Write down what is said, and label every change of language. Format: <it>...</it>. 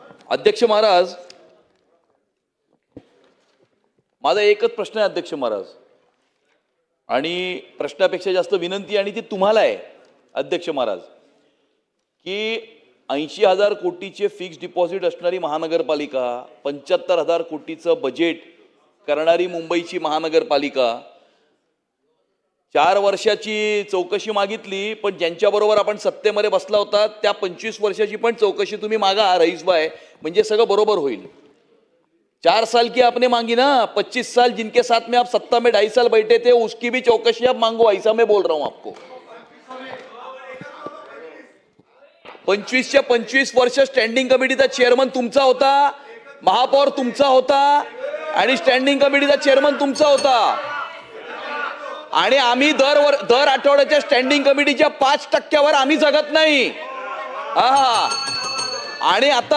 <mr>अध्यक्ष महाराज, माझा एकच प्रश्न आहे अध्यक्ष महाराज, आणि प्रश्नापेक्षा जास्त विनंती, आणि ती तुम्हाला आहे अध्यक्ष महाराज, की 80,000 कोटीचे फिक्स डिपॉझिट असणारी महानगरपालिका, 75,000 कोटीचं बजेट करणारी मुंबईची महानगरपालिका, 4 वर्षाची चौकशी मागितली, पण ज्यांच्याबरोबर आपण सत्तेमध्ये बसला होता त्या 25 वर्षाची पण चौकशी तुम्ही मागा रईस भाई, म्हणजे सगळं बरोबर होईल.</mr> <hi>4 साल की आपने मांगी ना, 25 साल जिनके साथ में आप सत्ता में 2.5 साल बैठे थे उसकी भी चौकशी आप मांगो, ऐसा मैं बोल रहा हूं आपको.</hi> <mr>25च्या 25 वर्ष स्टँडिंग कमिटीचा चेअरमन तुमचा होता, महापौर तुमचा होता आणि स्टँडिंग कमिटीचा चेअरमन तुमचा होता. आणि आम्ही दर आठवड्याच्या स्टँडिंग कमिटीच्या 5% आम्ही जगत नाही. आणि</mr>